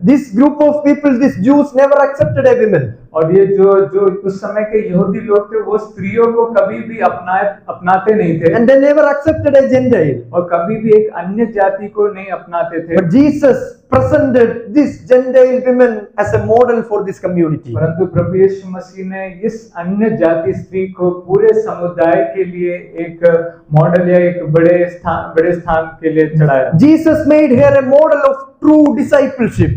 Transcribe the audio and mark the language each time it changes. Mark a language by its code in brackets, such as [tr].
[en] This group of people, these Jews, never accepted a woman. [hi] और ये जो उस समय के यहूदी लोग थे वो स्त्रियों को कभी भी अपनाते नहीं थे। [en] And they never accepted a Gentile. [hi] और कभी भी एक अन्य जाति को नहीं अपनाते थे। [en] But Jesus presented this Gentile woman as a model for this community. [hi] परंतु प्रभु यीशु मसीह ने इस अन्य जाति स्त्री को पूरे समुदाय के लिए एक मॉडल या एक बड़े स्थान के लिए चढ़ाया। [en] Jesus made her a model of true discipleship.